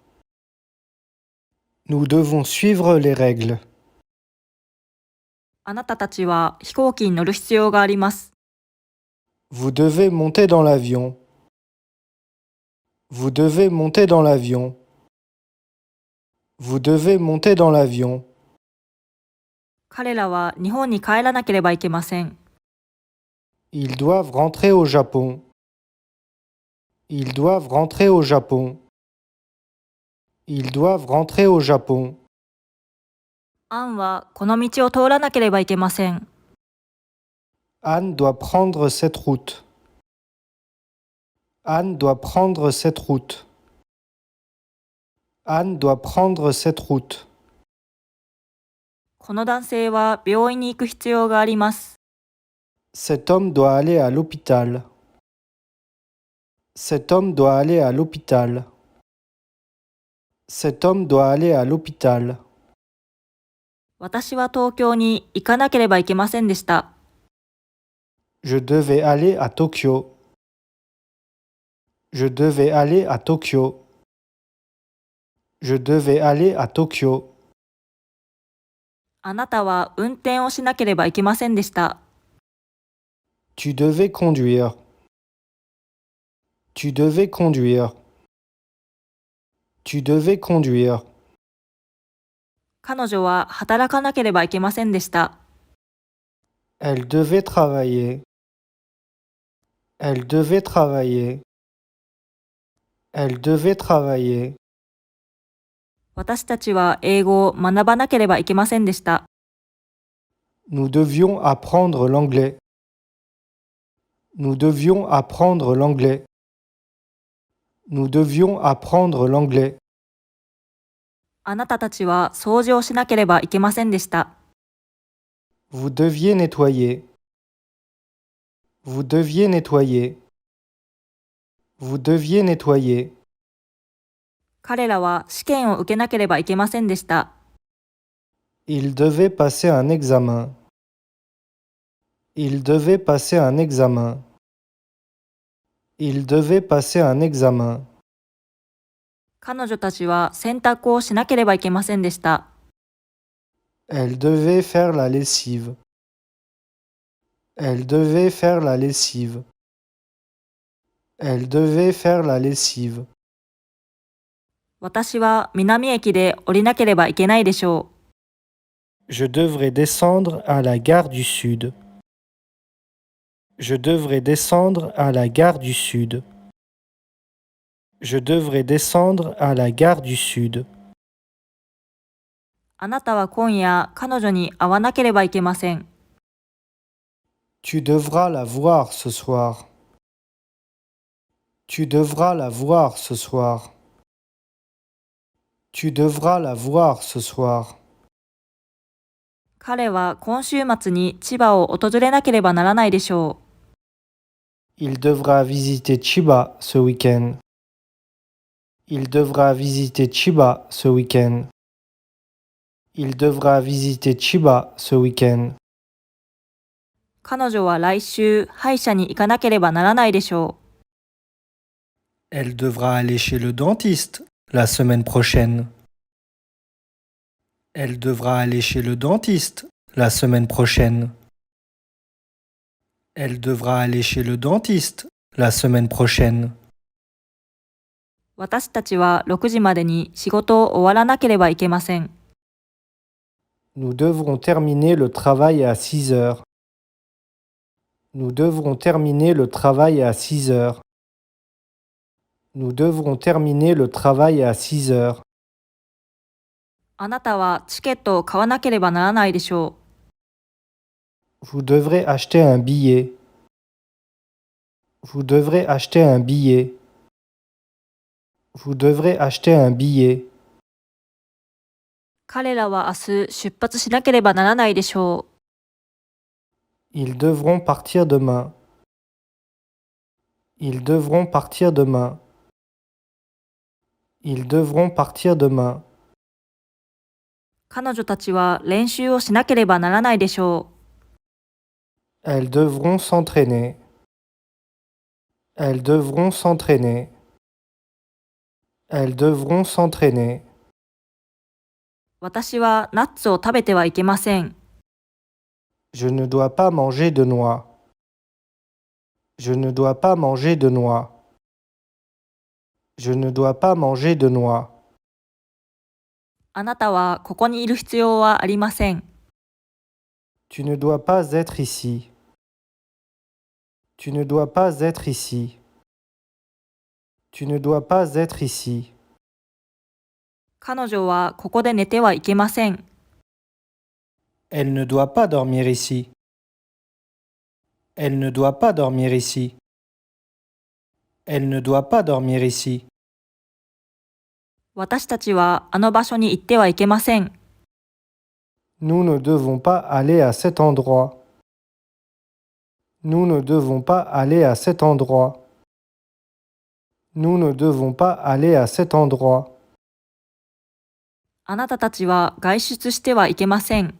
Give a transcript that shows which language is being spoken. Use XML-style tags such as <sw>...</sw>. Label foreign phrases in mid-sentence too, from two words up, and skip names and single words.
<fr>Nous devons suivre les règles.</fr> <ja>あなたたちは飛行機に乗る必要があります。</ja> <fr>Vous devez monter dans l'avion. Vous devez monter dans l'avion. Vous devez monter dans l'avion.</fr> <ja>彼らは日本に帰らなければいけません。</ja> <fr>Ils doivent rentrer au Japon. Ils doivent rentrer au Japon. Ils doivent rentrer au Japon.</fr> <ja>アンはこの道を通らなければいけません。</ja> <fr>Anne doit prendre cette route. Anne doit prendre cette route. Anne doit prendre cette route.</fr> <ja>この男性は病院に行く必要があります。</ja> <fr>Cet homme doit aller à l'hôpital. Cet homme doit aller à l'hôpital. Cet homme doit aller à l'hôpital.</fr> <ja>私は東京に行かなければいけませんでした。</ja> <fr>Je devais aller à Tokyo. Je devais aller à Tokyo. Je devais aller à Tokyo.</fr> <ja>あなたは運転をしなければいけませんでした。</ja> <fr>Tu devais conduire. Tu devais conduire. Tu devais conduire.</fr> <ja>彼女は働かなければいけませんでした。</ja> <fr>Elle devait travailler. Elle devait travailler. Elle devait travailler.</fr> <ja>私たちは英語を学ばなければいけませんでした。</ja> <fr>Nous devions apprendre l'anglais. Nous devions apprendre l'anglais. Nous devions apprendre l'anglais.</fr> <ja>あなたたちは掃除をしなければいけませんでした。</ja> <fr>Vous deviez nettoyer. Vous deviez nettoyer. Vous deviez nettoyer.</fr> <ja>彼らは試験を受けなければいけませんでした。</ja> <fr>Il devait passer un examen. Il devait passer un examen. Il devait passer un examen.</fr> <ja>彼女たちは洗濯をしなければいけませんでした。</ja> <fr>Elle devait faire la lessive. Elle devait faire la lessive. Elle devait faire la lessive.</fr> <ja>私は南駅で降りなければいけないでしょう。</ja> <fr>Je devrais descendre à la gare du Sud. Je devrais descendre à la gare du Sud. Je devrais descendre à la gare du Sud.</fr> <ja>あなたは今夜彼女に会わなければいけません。</ja> <fr>Tu devras la voir ce soir. Tu devras la voir ce soir. Tu devras la voir ce soir.</fr> <ja>彼は今週末に千葉を訪れなければならないでしょう。</ja> <fr>Il devra visiter Chiba ce week-end. Il devra visiter Chiba ce week-end. Il devra visiter Chiba ce week-end.</fr> <ja>彼女は来週歯医者に行かなければならないでしょう。</ja> <fr>Elle devra aller chez le dentiste la semaine prochaine. Elle devra aller chez le dentiste la semaine prochaine. Elle devra aller chez le dentiste la semaine prochaine.</fr> <ja>私たちは6時までに仕事を終わらなければいけません。</ja> <fr>Nous devrons terminer le travail à 6 heures. Nous devrons terminer le travail à 6 heures. Nous devrons terminer le travail à 6 heures.</fr> <ja>あなたはチケットを買わなければならないでしょう。</ja> <fr>Vous devrez acheter un billet. Vous devrez acheter un billet. Vous devrez acheter un billet.</fr> <ja>彼らは明日出発しなければならないでしょう。</ja> <fr>Ils devront partir demain. Ils devront partir demain. Ils devront partir demain.</fr> <ja>彼女たちは練習をしなければならないでしょう。</ja> <fr>Elles devront s'entraîner. Elles devront s'entraîner. Elles devront s'entraîner.</fr> <ja>私はナッツを食べてはいけません。</ja> <fr>Je ne dois pas manger de noix. Je ne dois pas manger de noix. Je ne dois pas manger de noix.</fr> <ja>あなたはここにいる必要はありません。</ja> <fr>Tu ne dois pas être ici. Tu ne dois pas être ici. Tu ne dois pas être ici.</fr> <ja>彼女はここで寝てはいけません。</ja> <fr>Elle ne doit pas dormir ici. Elle ne doit pas dormir ici. Elle ne doit pas dormir ici.</fr> <ja>私たちはあの場所に行ってはいけません。</ja> <fr>Nous ne devons pas aller à cet endroit. Nous ne devons pas aller à cet endroit. Nous ne devons pas aller à cet endroit.</fr> <ja>あなたたちは外出してはいけません。</ja>